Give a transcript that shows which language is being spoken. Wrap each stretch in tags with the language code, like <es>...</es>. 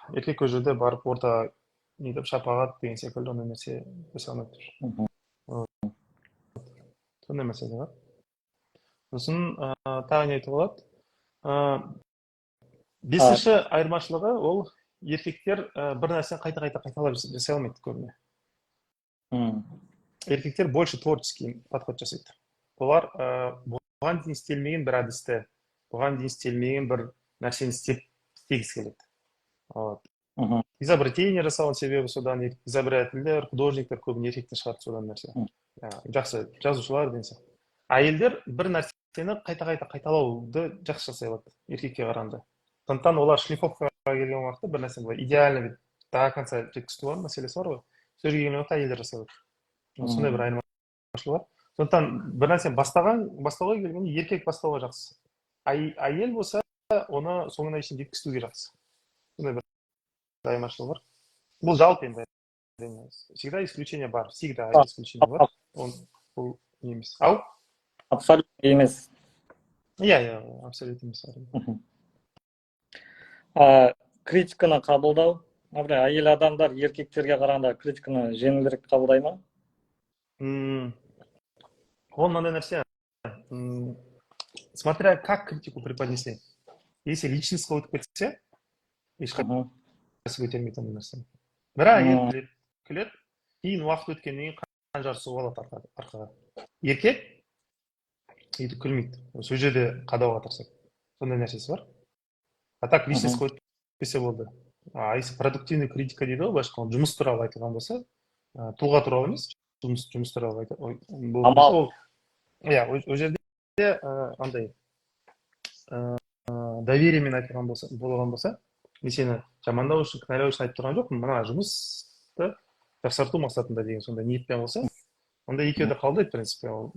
<kk>Еркек ол жерде барып орта не деп шапағат деген секілді ондай нәрсе жасай алмайды. Сондай мәселе бар. Сосын тағы не айтуға болады. Бесінші айырмашылығы ол еркектер бір нәрсені қайта қайталап жасай алмайды көбіне. Еркектер</kk> <ru>больше творческий подход</ru> <kk>жасайды. Олар бұған дейін істелмеген бір әдісті, бұған дейін істелмеген бір нәрсені істегісі келеді. Изобретение жасаған себебі содан, изобретательдер, художниктер көбіне еркектер шығарды содан нәрсе. Жақсы жазушылар деген сияқты. Әйелдер бір нәрсені қайта қайталауды жақсы жасай алады еркекке қарағанда. Сондықтан олар шлифовкаға келген уақытта бір нәрсе былай</kk> <ru>идеально до конца</ru> <kk>жеткізу мәселесі бар ғой. Сол жерге келген уақытта әйелдер жасай алады. Сондай бір айырмашылығы бар. Сондықтан бір нәрсені бастауға келгенде еркек бастауға жақсы. Әйел болса, оны соңына шейін жеткізуге жақсы. Сондай бір айырмашылығы бар. Бұл жалпы енді.</kk> <ru>Всегда исключение</ru> <kk>бар. Всегда исключение бар. Бұл не емес. Ау? Абсолютно емес. Иә, абсолютно емес. Критиканы қабылдау. Әйел адамдар еркектерге қарағанда критиканы жеңілдірек қабылдай ма? Он мынандай нәрсе.</kk> <ru>Смотря как критику преподнесли. Если</ru> <kk>личностьқа өтіп кетсе, ешқайсы көтермейді ондай нәрсені. Бірақ әйел күледі, кейін уақыт өткеннен кейін қанжар суға алады арқаға. Еркек өйтіп күлмейді. Сол жерде қадауға тырысады. Сондай нәрсесі бар.</kk> <ru>А так</ru> <kk>личностьқа өтіп кетсе болды.</kk> <ru>Если продуктивный</ru> <kk>критика дейді ғой, былайша айтқанда жұмыс туралы айтылған болса, тұлға туралы емес, жұмыс туралы болса, иә, ол жерде андай довериемен айтылған болған болса, мен сені жамандау үшін, кінәлау үшін айтып тұрған жоқпын, мына жұмысты жақсарту мақсатында деген сондай ниетпен болса, онда екеуі де қабылдайды,</kk> <ru>в принципе.</ru>